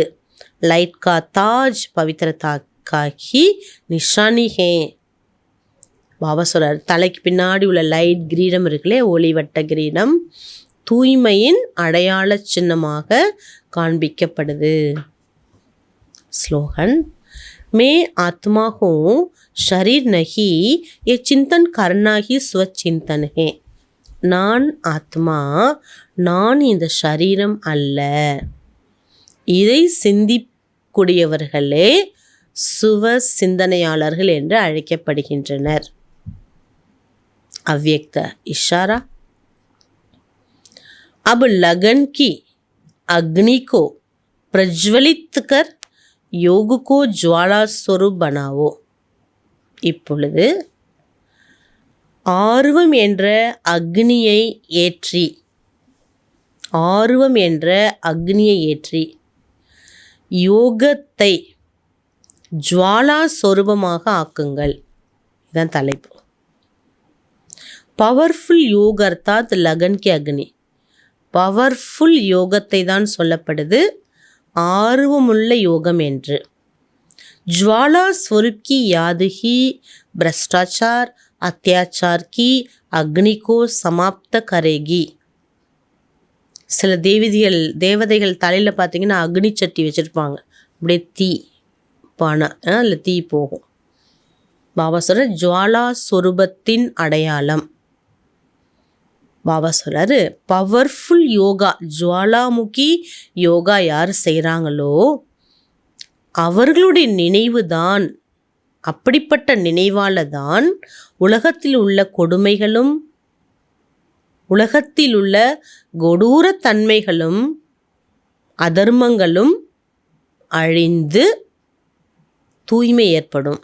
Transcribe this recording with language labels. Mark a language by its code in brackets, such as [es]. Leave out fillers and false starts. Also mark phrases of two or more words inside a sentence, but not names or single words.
[hi] लाइट का ताज पवित्रता का ही निशानी है. [ta] பாபா சொல்றார், தலைக்கு பின்னாடி உள்ள லைட் கிரீடம் இருக்குல்லே, ஒளிவட்ட கிரீடம் தூய்மையின் அடையாள சின்னமாக காண்பிக்கப்படுது. ஸ்லோகன், [hi] मैं आत्मा हूँ शरीर नहीं, ये चिंतन करना ही स्वचिंतन है. [ta] நான் ஆத்மா, நான் இந்த சரீரம் அல்ல. இதை சிந்திக்கூடியவர்களே சுவ சிந்தனையாளர்கள் என்று அழைக்கப்படுகின்றனர். [hi] अव्यक्त इशारा. अब लगन की अग्नि को प्रज्वलित कर योग को ज्वाला स्वरूप बनाओ. [ta] இப்பொழுது ஆர்வம் என்ற அக்னியை ஏற்றி யோகத்தை ஜுவாலா சொரூபமாக ஆக்குங்கள். இதுதான் தலைப்பு. [hi] पावरफुल योग अर्थात लगन की अग्नि. [ta] பவர்ஃபுல் யோகத்தை தான் சொல்லப்படுது ஆர்வமுள்ள யோகம் என்று. [hi] ज्वाला स्वरूप की याद ही भ्रष्टाचार अत्याचार की अग्नि को समाप्त करेगी. [ta] சில தேவதைகள் தலையில் பார்த்தீங்கன்னா அக்னி சட்டி வச்சுருப்பாங்க, அப்படியே தீ பானை இல்லை தீ போகும். பாபா சொல்ற ஜுவாலா சொரூபத்தின் அடையாளம். பாபா சொல்றாரு பவர்ஃபுல் யோகா, ஜுவாலாமுகி யோகா யார் செய்கிறாங்களோ அவர்களுடைய நினைவு தான், அப்படிப்பட்ட நினைவால தான் உலகத்தில் உள்ள கொடுமைகளும் உலகத்தில் உள்ள கொடூர தன்மைகளும் அதர்மங்களும் அழிந்து தூய்மை ஏற்படும்.